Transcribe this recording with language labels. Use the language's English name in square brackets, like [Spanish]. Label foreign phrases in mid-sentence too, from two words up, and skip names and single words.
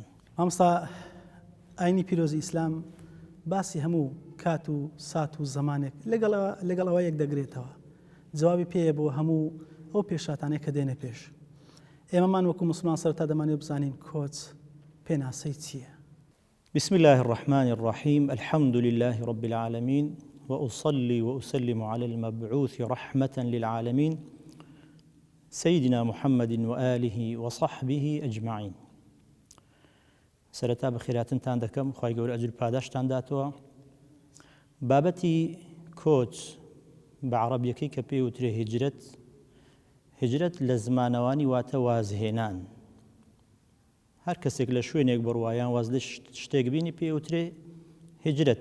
[Central Kurdish] مامۆستا، ئاینی پیرۆزی ئیسلام باسی هەموو کات و سات و زمانێک لەگەڵ ئەوە یەک دەگرێتەوە. جوابی پێیە بۆ هەموو ئەو پێشاتانەی کە دێنە پێش. ئێمەمان وەکو موسڵمان سەرەتا دەمانێت بزانین کۆچ پێناسەی چییە؟ [Arabic] بسم الله الرحمن الرحيم. الحمد لله رب العالمين، وأصلي وأسلم على المبعوث رحمة للعالمين سيدنا محمد وآله وصحبه أجمعين. [Central Kurdish] سەرەتا بەخێراتنتان دەکەم، خوای گەورە ئەجر پاداشتان داتەوە. بابەتی کۆچ بە عەرەبیەکەی کە پێی وترێ هجرەت لە زمانەوانی واتە وازهێنان. هەر کەسێک لە شوێنێک بڕوایان واز لە شتێک بینی پێی وترێ هجرەت.